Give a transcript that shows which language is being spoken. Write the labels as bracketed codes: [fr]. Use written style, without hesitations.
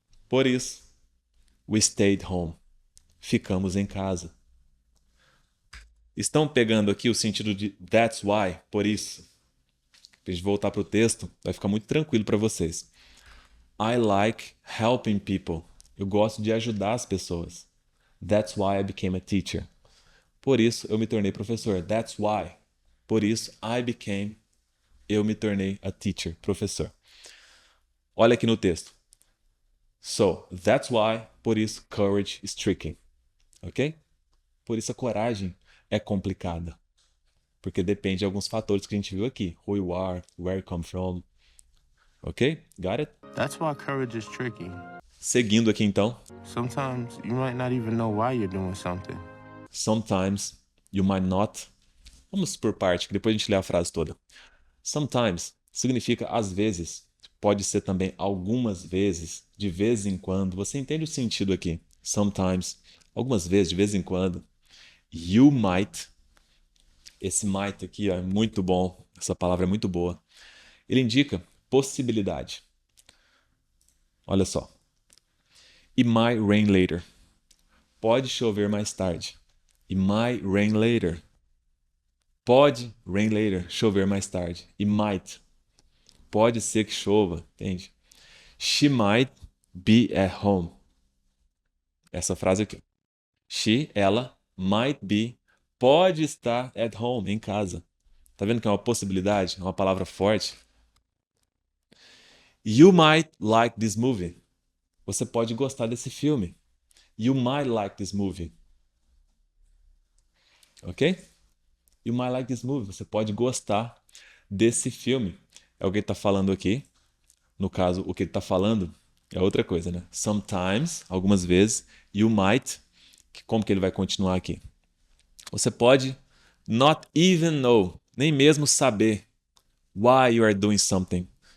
[pt] Por isso, [en] we stayed home. [pt] Ficamos em casa. Estão pegando aqui o sentido de that's why, por isso. Para a gente voltar para o texto, vai ficar muito tranquilo para vocês. [en] I like helping people. [pt] Eu gosto de ajudar as pessoas. [en] That's why I became a teacher. [pt] Por isso, eu me tornei professor. [en] That's why. [pt] Por isso, eu me tornei [en] a teacher, [pt] professor. Olha aqui no texto. [en] So, that's why, [pt] por isso, [en] courage is tricky. Ok? [pt] Por isso a coragem é complicada. Porque depende de alguns fatores que a gente viu aqui. [en] Who you are, where you come from. Ok? Got it? That's why courage is tricky. [pt] Seguindo aqui então. [en] Sometimes you might not even know why you're doing something. Sometimes you might not. [pt] Vamos por parte, que depois a gente lê a frase toda. [en] Sometimes [pt] significa às vezes. Pode ser também algumas vezes, de vez em quando. Você entende o sentido aqui? Sometimes, algumas vezes, de vez em quando. [en] You might. [pt] Esse might aqui ó, é muito bom. Essa palavra é muito boa. Ele indica possibilidade. Olha só. [en] It might rain later. [pt] Pode chover mais tarde. [en] It might rain later. [pt] Pode [en] rain later. [pt] Chover mais tarde. [en] It might. [pt] Pode ser que chova, entende? [en] She might be at home. [pt] Essa frase aqui. She, ela, [en] might be, [pt] pode estar [en] at home, [pt] em casa. Tá vendo que é uma possibilidade? É uma palavra forte. [en] You might like this movie. [pt] Você pode gostar desse filme. [en] You might like this movie. Ok? You might like this movie. [pt] Você pode gostar desse filme. É o que ele está falando aqui. No caso, o que ele está falando é outra coisa, né? Sometimes, algumas vezes, [en] you might. [pt] Como que ele vai continuar aqui? Você pode [en] not even know, [pt] nem mesmo saber [en] why you are doing something.